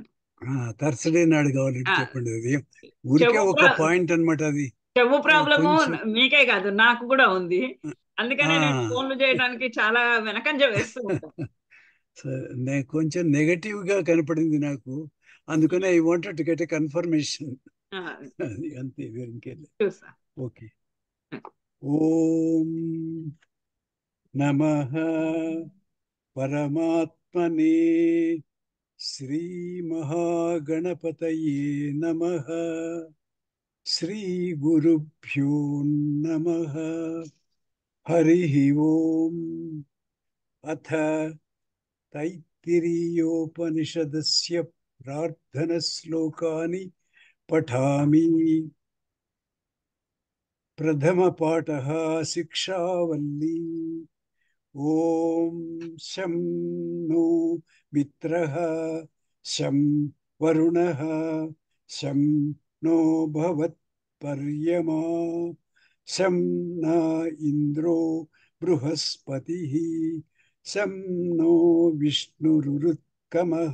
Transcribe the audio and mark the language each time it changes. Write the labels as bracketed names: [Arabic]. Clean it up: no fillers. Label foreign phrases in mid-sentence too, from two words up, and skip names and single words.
[Telugu] థర్స్డే నాడు కావాలంటే చెప్పండి. అది ఊరికే ఒక పాయింట్ అన్నమాట. అది చెవు ప్రాబ్లము మీకే కాదు, నాకు కూడా ఉంది. అందుకనే నేను ఫోన్లు చేయడానికి చాలా వెనకంజ వేస్తూ ఉంటాను. కొంచెం నెగటివ్ గా కనపడింది నాకు, అందుకనే [English] I wanted to get a confirmation. [Telugu] అది అంతే, ఇంకేం. ఓకే. [Sanskrit] ఓం నమః పరమాత్మనే శ్రీ మహాగణపతయే నమః. శ్రీ గురుభ్యో నమః. హరి ఓం. అథ తైత్తిరీయోపనిషదస్య ప్రార్థన శ్లోకాని పఠామి. प्रथमपाठः शिक्षावल्ली। ॐ शं नो मित्रः शं वरुणः शं नो भवत्पर्यमा शं न इन्द्रो बृहस्पतिः शं नो विष्णुरुरुत्कमः।